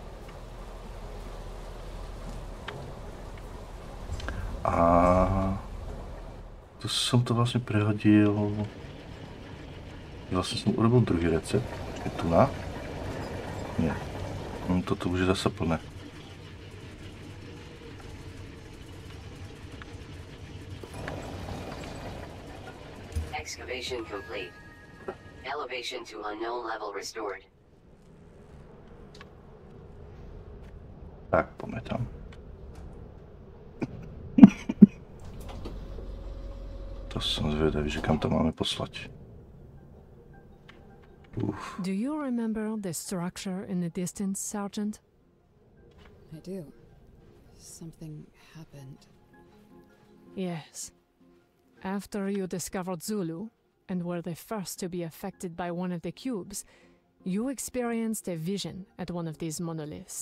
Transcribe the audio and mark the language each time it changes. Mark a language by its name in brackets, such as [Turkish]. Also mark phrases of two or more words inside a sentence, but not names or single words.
[Slovak] A tu som to vlastne prehodil. Vlastne som urobil druhý recept. Je tu na? Nie. Toto už je zase plné. [English] Excavation complete. Elevation to unknown level restored. [Slovak] Tak, poďme tam. To som zvedavý, že kam to máme poslať. [English] Do you remember the structure in the distance, Sergeant? I do. Something happened. Yes. After you discovered Zulu, and were the first to be affected by one of the cubes, you experienced a vision at one of these monoliths.